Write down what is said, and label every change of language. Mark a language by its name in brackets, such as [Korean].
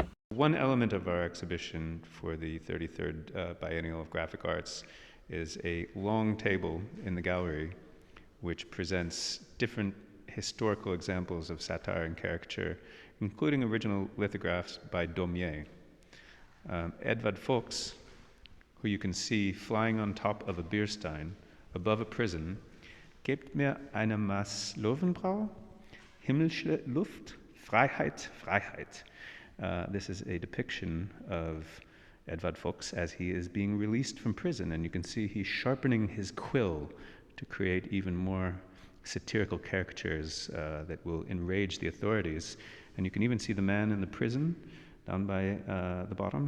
[English] one element of our exhibition for the 33rd Biennial of Graphic Arts is a long table in the gallery which presents different historical examples of satire and caricature, including original lithographs by Daumierja. Eduard Fuchs, who you can see flying on top of a Bierstein above a prison, [German] gebt mir eine Maß Löwenbrau, himmlische Luft, Freiheit, Freiheit. [English] This is a depiction of Eduard Fuchs as he is being released from prison, and you can see he's sharpening his quill to create even more satirical caricatures that will enrage the authorities. And you can even see the man in the prison down by the bottom.